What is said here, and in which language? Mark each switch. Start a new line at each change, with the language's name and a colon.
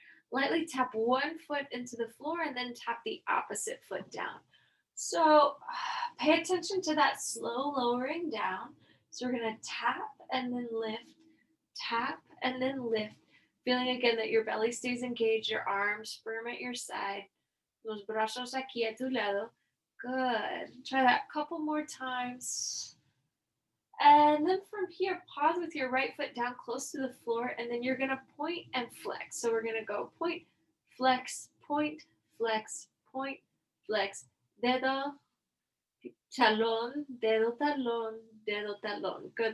English: Lightly tap one foot into the floor and then tap the opposite foot down. So pay attention to that slow lowering down. So we're going to tap and then lift, tap and then lift. Feeling again that your belly stays engaged, your arms firm at your side.
Spanish: Los brazos aquí a tu lado.
English: Good. Try that a couple more times. And then from here, pause with your right foot down close to the floor, and then you're gonna point and flex. So we're gonna go point, flex, point, flex, point, flex,
Spanish: dedo, talon, dedo, talon, dedo, talon.
English: Good.